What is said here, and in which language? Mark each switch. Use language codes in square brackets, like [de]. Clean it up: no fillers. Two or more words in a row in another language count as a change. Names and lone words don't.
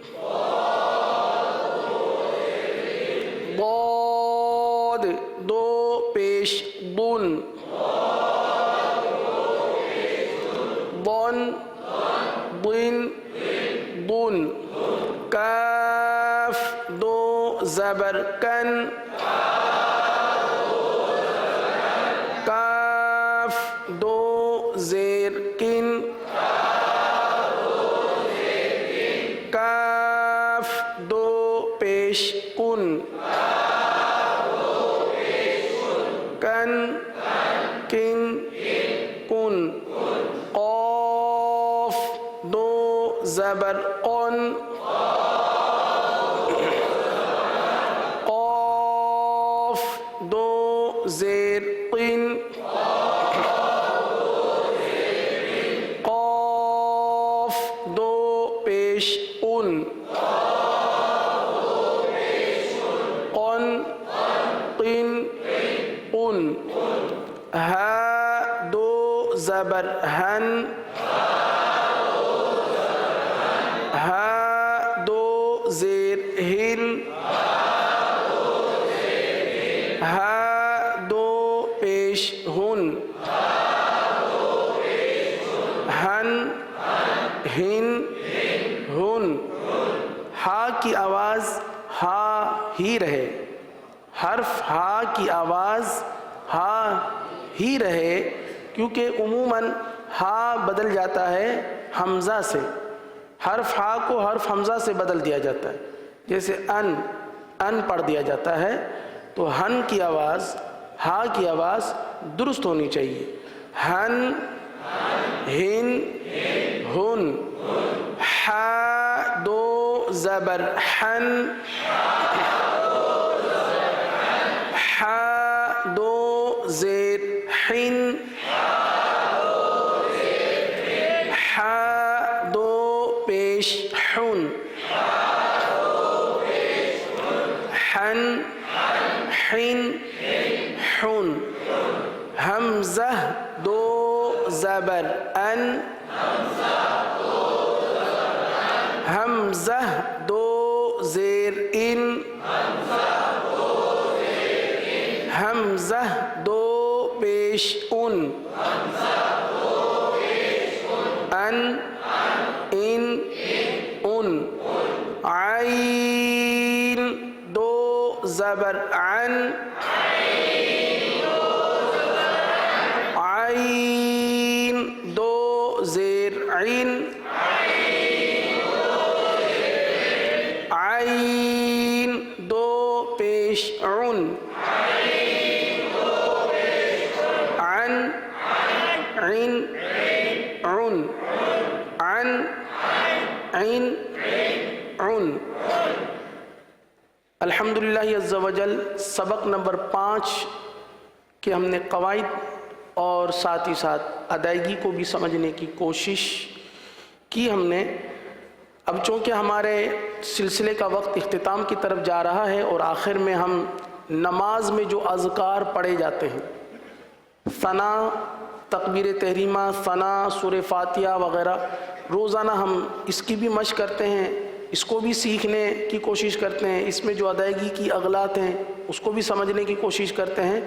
[ur] ضاد دو پیش ضن، ضن ضن ضن, کاف دو زبر کن، کاف دو زیر کن, کاف دو پیش کن، کن کن کن, قاف دو زبر قن, قاف دو زیر قن، قاف دو پیش ان, قن قن ان، حا دو زبر حن, حا دو زیر حن، حا دو پیش حن، حن حن حن، حا کی آواز حا ہی رہے، حرف حا کی آواز حا ہی رہے، کیونکہ عموماً حا بدل جاتا ہے ہمزہ سے، حرف حا کو حرف ہمزہ سے بدل دیا جاتا ہے. جیسے ان پڑھ دیا جاتا ہے، تو حن کی آواز حا کی آواز درست ہونی چاہیے. حن حن حن، حا دو زبر حن, حا دو زیر حن، حا دو پیش حن, حن حن حن، ہمزہ دو زبر ان، ہمزہ دو زیر ان، ہمزہ دو پیش ان، ان ان ان، عین دو زبر عن، عین دو زیر عین، عین دو پیش عن، عن عین عن، عن عین عن۔ الحمدللہ عز و جل سبق نمبر 5 کے ہم نے قواعد اور ساتھ ہی ساتھ ادائیگی کو بھی سمجھنے کی کوشش کی ہم نے۔ اب چونکہ ہمارے سلسلے کا وقت اختتام کی طرف جا رہا ہے اور آخر میں ہم نماز میں جو اذکار پڑھے جاتے ہیں، ثنا، تکبیر تحریمہ، ثنا، سورہ فاتحہ وغیرہ، روزانہ ہم اس کی بھی مشق کرتے ہیں، اس کو بھی سیکھنے کی کوشش کرتے ہیں، اس میں جو ادائیگی کی اغلاط ہیں اس کو بھی سمجھنے کی کوشش کرتے ہیں۔